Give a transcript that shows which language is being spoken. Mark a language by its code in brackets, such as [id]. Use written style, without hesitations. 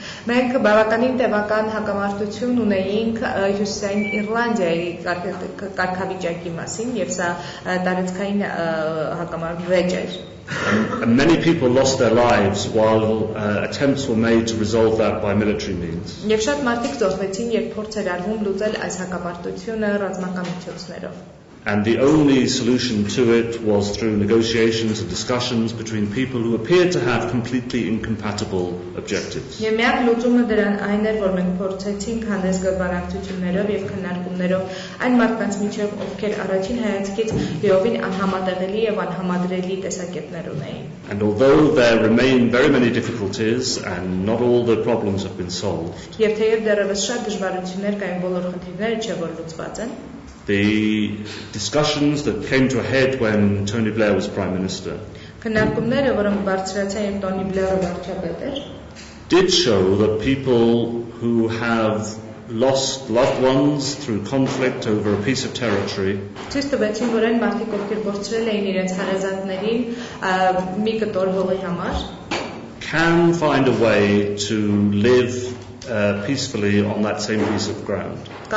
[hy] Մենք բավականին տևական հակամարտություն ունեինք Հյուսիսային Իռլանդիայի կարգավիճակի մասին, եւ սա տարածքային հակամարտ էր. [en] And many people lost their lives while attempts were made to resolve that by military means. [hy] Եվ շատ մարդիկ զոհվեցին, երբ փորձ էր արվում լուծել այս հակամարտությունը ռազմական միջոցներով. [en] And the only solution to it was through negotiations and discussions between people who appeared to have completely incompatible objectives. [hy] Եվ միակ լուծումը դրան այն էր, որ մենք փորձեցինք հանդես գաղափարություններով եւ քննարկումներով այն մարդկանց միջև, ովքեր առաջին հայացքից լիովին անհամատեղելի եւ անհամադրելի տեսակետներ ունեին. [en] And although there remain very many difficulties and not all the problems have been solved, [hy] Եվ թեև դեռևս շատ դժվարություններ կային, բոլոր խնդիրները չէ որ լուծված են. [en] The discussions that came to a head when Tony Blair was Prime Minister did show that people who have lost loved ones through conflict over a piece of territory can find a way to live peacefully on that same piece of ground.